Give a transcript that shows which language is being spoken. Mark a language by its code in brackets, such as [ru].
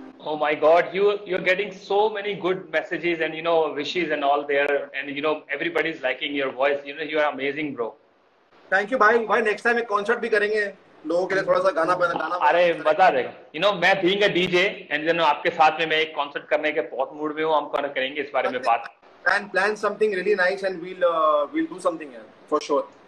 [en] Oh my God, you're getting so many good messages and wishes and all there, and everybody's liking your voice. You are amazing, bro. Thank you [hi] भाई। भाई next time एक concert भी करेंगे लोगों के लिए, थोड़ा सा गाना अरे मजा देगा। मैं [en] being a DJ and [hi] आपके साथ में मैं एक कॉन्सर्ट करने के बहुत मूड में हूँ। हम करेंगे इस बारे में बात, [en] and plan something really nice and we'll do something here for sure।